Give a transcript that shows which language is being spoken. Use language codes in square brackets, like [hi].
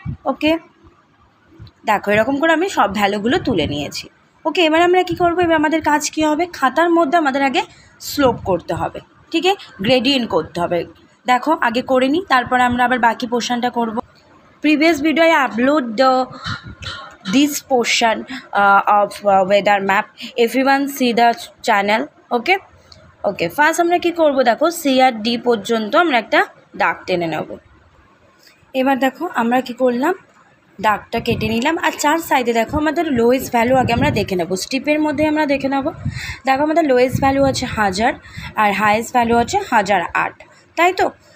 [bn] ওকে, দেখো এরকম করে আমি সব ভ্যালুগুলো তুলে নিয়েছি। ওকে, এবার আমরা কি করব, এবার আমাদের কাজ কি হবে, খাতার মধ্যে আমাদের আগে স্লোপ করতে হবে, ঠিক আছে, গ্রেডিয়েন্ট করতে হবে। দেখো আগে করে নিই, তারপরে আমরা আবার বাকি পোর্শনটা করব। [en] Previous video I upload this portion of weather map. Everyone see the channel. [bn] Okay, first আমরা কি করব, দেখো সি আর ডি পর্যন্ত আমরা একটা দাগ টেনে নেব। এবার দেখো আমরা কি করলাম, দাগটা কেটে নিলাম। আর চার সাইডে দেখো আমাদের লোয়েস্ট ভ্যালু আগে আমরা দেখে নেব, স্ট্রিপের মধ্যে আমরা দেখে নেব। দেখো আমাদের লোয়েস্ট ভ্যালু আছে 1000 আর হাইয়েস্ট ভ্যালু আছে 1008, তাই তো।